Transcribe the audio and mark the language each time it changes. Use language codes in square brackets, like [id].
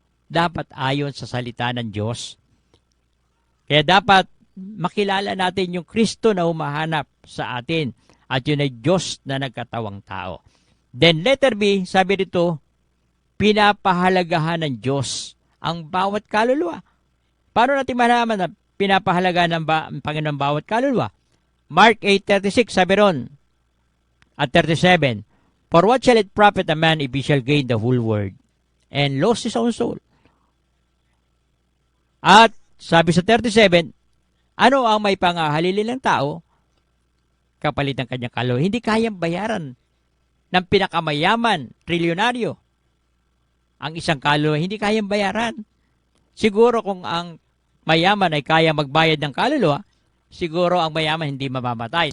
[tl] Dapat ayon sa salita ng Diyos. Kaya dapat makilala natin yung Kristo na humahanap sa atin at yun ay Diyos na nagkatawang tao. [en] Then letter B, [tl] sabi dito, pinapahalagahan ng Diyos ang bawat kaluluwa. Paano natin malaman na pinapahalagahan ng Panginoon bawat kaluluwa? [en] Mark 8:36, [tl] sabi ron, at [en] 37, for what shall it profit a man if he shall gain the whole world and lose his own soul? [tl] At sabi sa 37, ano ang may pangahalili ng tao kapalit ng kanyang kaluluwa? Hindi kayang bayaran ng pinakamayaman, trilyonaryo, ang isang kaluluwa. Hindi kayang bayaran. Siguro kung ang mayaman ay kaya magbayad ng kaluluwa, siguro ang mayaman hindi mamamatay.